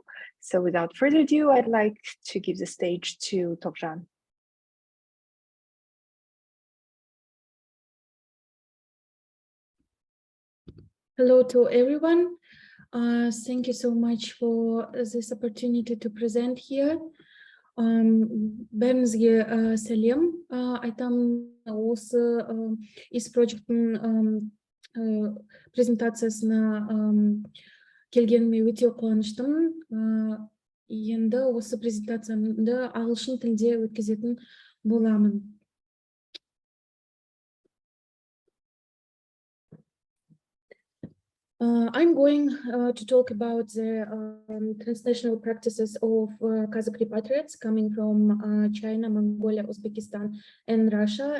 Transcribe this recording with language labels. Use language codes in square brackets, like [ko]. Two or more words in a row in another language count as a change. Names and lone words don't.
[en] So without further ado, I'd like to give the stage to Toljan. Hello to everyone. Thank you so much for this opportunity to present here. [kk] Бәріңізге сәлем. Айтам, осы IS Project'ның презентациясына келгеніме өте қуаныштымын. Енді осы презентациямды ағылшын тілде өткізетін боламын. [en] I'm going to talk about the transnational practices of Kazakh repatriates coming from China, Mongolia, Uzbekistan, and Russia.